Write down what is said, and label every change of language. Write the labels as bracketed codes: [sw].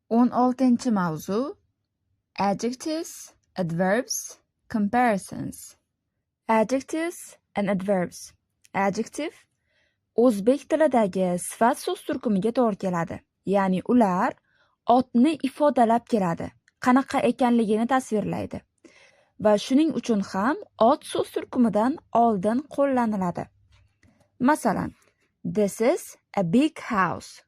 [en] 16-mavzu Adjectives, Adverbs, Comparisons. Adjectives and Adverbs. [uz] Adjective o'zbek tilidagi sifat so'z turkumiga to'g'ri keladi. Ya'ni ular otni ifodalab keladi, qanaqa ekanligini tasvirlaydi. Va shuning uchun ham ot so'z turkumidan oldin qo'llaniladi. Masalan, [en] this is a big house.